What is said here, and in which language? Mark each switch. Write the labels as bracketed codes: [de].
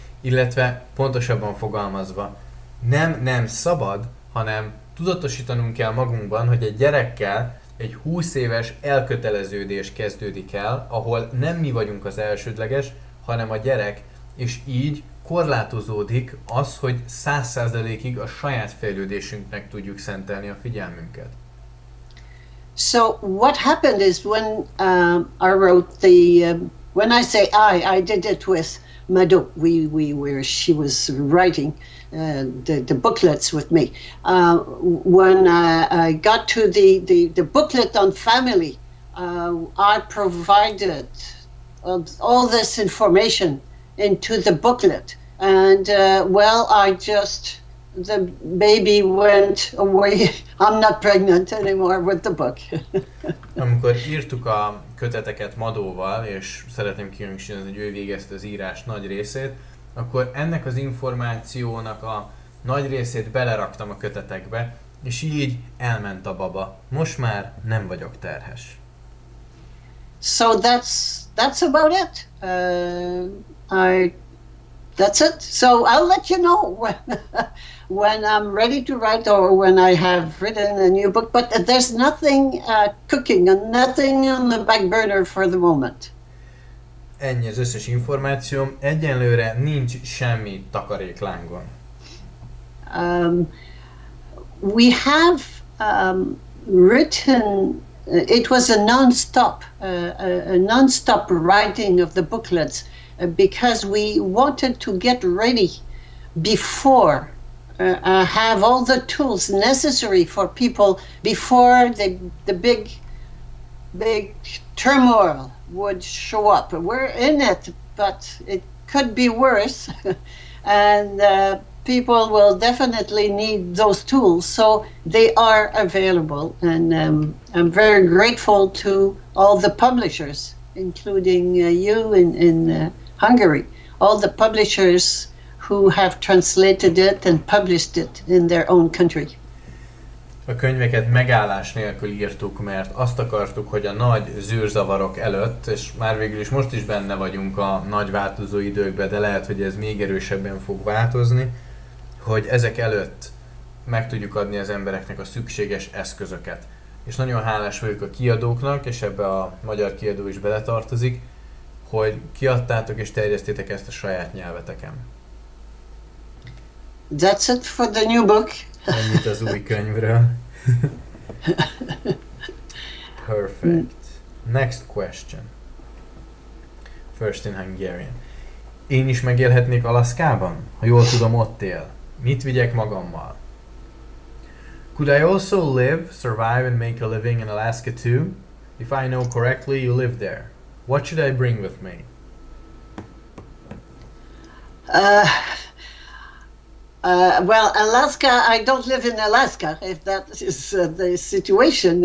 [hu] Illetve pontosabban fogalmazva, nem szabad, hanem tudatosítanunk kell magunkban, hogy egy gyerekkel egy 20 éves elköteleződés kezdődik el, ahol nem mi vagyunk az elsődleges, hanem a gyerek, és így korlátozódik az, hogy 100%-ig a saját fejlődésünknek tudjuk szentelni a figyelmünket. [en] So what happened is when I wrote when I say I did it with Mado. She was writing the booklets with me. When I got to the booklet on family, I provided all this information into the booklet, and the baby went away. I'm not pregnant anymore with the book. [hu] Amikor írtuk a köteteket Madóval, és szeretném kihangsúlyozni, hogy ő végezte az írás nagy részét, akkor ennek az információnak a nagy részét beleraktam a kötetekbe, és így elment a baba. Most már nem vagyok terhes. [en] So that's about it. That's it. So I'll let you know when I'm ready to write or when I have written a new book. But there's nothing cooking and nothing on the back burner for the moment. [hu] Ennyi az összes információm. Egyenlőre nincs semmi takaréklángon. [en] We have written. It was a non-stop writing of the booklets. Because we wanted to get ready before, have all the tools necessary for people before the big turmoil would show up. We're in it, but it could be worse, and people will definitely need those tools, so they are available, and I'm very grateful to all the publishers, including you in Hungary, all the publishers who have translated it and published it in their own country. [hu] A könyveket megállás nélkül írtuk, mert azt akartuk, hogy a nagy zűrzavarok előtt, és már végül is most is benne vagyunk a nagy változó időkben, de lehet, hogy ez még erősebben fog változni, hogy ezek előtt meg tudjuk adni az embereknek a szükséges eszközöket. És nagyon hálás vagyok a kiadóknak, és ebbe a magyar kiadó is beletartozik, hogy kiadtátok és terjesztétek ezt a saját nyelveteken. [en] That's it for the new book. [hu] Ennyit az új könyvről. [en] Perfect. Next question. First in Hungarian. [hu] Én is megélhetnék Alaszkában? Ha jól tudom, ott él. Mit vigyek magammal? [en] Could I also live, survive and make a living in Alaska too? If I know correctly, you live there. What should I bring with me? Well, Alaska, I don't live in Alaska, if that is the situation.